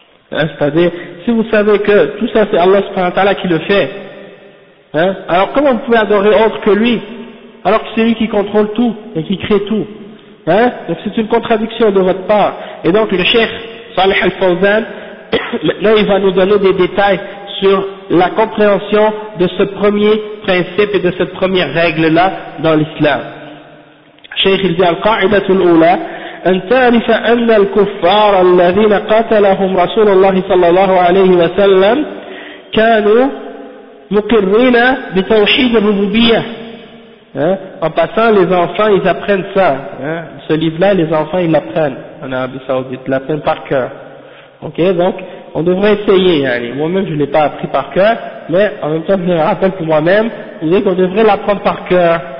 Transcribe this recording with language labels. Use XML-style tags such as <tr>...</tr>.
<fr>Hein, c'est-à-dire, si vous savez que tout ça c'est Allah subhanahu wa ta'ala qui le fait, hein, alors comment vous pouvez adorer autre que lui, alors que c'est lui qui contrôle tout et qui crée tout? Hein? Donc c'est une contradiction de votre part. Et donc le cheikh Saleh Al-Fawzan, maintenant il va nous donner des détails sur la compréhension de ce premier principe et de cette première règle-là dans l'islam. Cheikh il dit</fr> <ar>Al-Qa'ida Al-Ula, أن تعرف أن الكفار الذين قتلهم رسول الله صلى الله عليه وسلم كانوا مقرين بتوحيد الربوبية.</ar> <fr>En passant, les enfants, ils apprennent ça. Ce livre-là, les enfants, ils l'apprennent en Arabie Saoudite, ils l'apprennent par cœur. Ok, donc, on devrait essayer. Yani. Moi-même, je ne l'ai pas appris par cœur, mais en même temps, je me rappelle pour moi-même, je disais qu'on devrait l'apprendre par cœur.</fr>